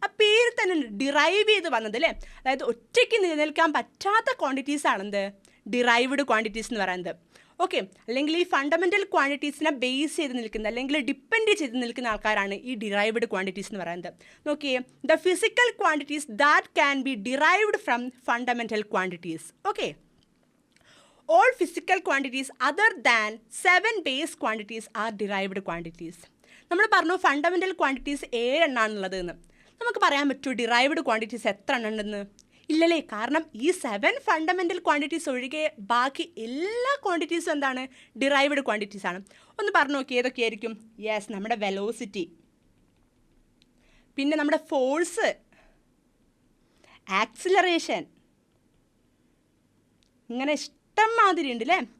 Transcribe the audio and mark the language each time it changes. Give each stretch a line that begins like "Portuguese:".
Malayalam: ആ പേര് തന്നെ ഡിറൈവ് ചെയ്ത് വന്നത് അല്ലേ? അതായത് ഒറ്റയ്ക്ക് നിലനിൽക്കാൻ പറ്റാത്ത ക്വാണ്ടിറ്റീസ് ആണെന്ത് ഡിറൈവ്ഡ് ക്വാണ്ടിറ്റീസ് എന്ന് പറയുന്നത്. ഓക്കെ, അല്ലെങ്കിൽ ഈ ഫണ്ടമെൻ്റൽ ക്വാണ്ടിറ്റീസിനെ ബേസ് ചെയ്ത് നിൽക്കുന്ന അല്ലെങ്കിൽ ഡിപ്പെൻഡ് ചെയ്ത് നിൽക്കുന്ന ആൾക്കാരാണ് ഈ ഡിറൈവ്ഡ് ക്വാണ്ടിറ്റീസ് എന്ന് പറയുന്നത്. നോക്കിയേ,
English: The physical quantities that can be derived from fundamental quantities. Okay, all physical quantities other than 7 base quantities are derived quantities.
Malayalam: നമ്മൾ പറഞ്ഞു ഫണ്ടമെൻ്റൽ ക്വാണ്ടിറ്റീസ് 7 എണ്ണാണുള്ളത് എന്ന്. നമുക്ക് പറയാൻ പറ്റുമോ ഡിറൈവ്ഡ് ക്വാണ്ടിറ്റീസ് എത്ര എണ്ണം ഉണ്ടെന്ന്? ഇല്ലല്ലേ, കാരണം ഈ 7 ഫണ്ടമെൻ്റൽ ക്വാണ്ടിറ്റീസ് ഒഴികെ ബാക്കി എല്ലാ ക്വാണ്ടിറ്റീസും എന്താണ്? ഡിറൈവ്ഡ് ക്വാണ്ടിറ്റീസ് ആണ്. ഒന്ന് പറഞ്ഞു നോക്കി ഏതൊക്കെയായിരിക്കും? യെസ്, നമ്മുടെ വെലോസിറ്റി, പിന്നെ നമ്മുടെ ഫോഴ്സ്, ആക്സിലറേഷൻ, ഇങ്ങനെ ഇഷ്ടംമാതിരി ഉണ്ട് അല്ലേ.